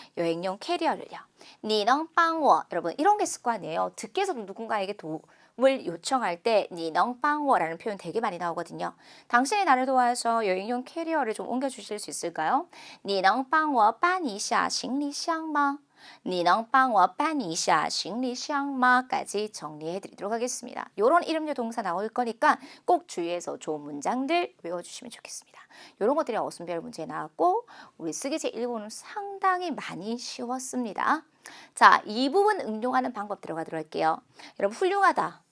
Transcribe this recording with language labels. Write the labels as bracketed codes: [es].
[ko] 여행용 캐리어를요. [zh] 你能帮我 [ko] 여러분 이런 게 있을 거 아니에요. 듣기에서도 누군가에게 도움을 요청할 때 [zh] 你能帮我 [ko] 라는 표현 되게 많이 나오거든요. 당신이 나를 도와서 여행용 캐리어를 좀 옮겨주실 수 있을까요? [zh] 你能帮我搬一下行李箱吗? 你能帮我搬一下行李箱吗? [ko] 까지 정리해 드리도록 하겠습니다. 요런 이름류 동사 나올 거니까 꼭 주의해서 좋은 문장들 외워주시면 좋겠습니다. 요런 것들이 어순별 문제에 나왔고 우리 쓰기제 1부는 상당히 많이 쉬웠습니다. 자, 이 부분 응용하는 방법 들어가도록 할게요. 여러분 훌륭하다.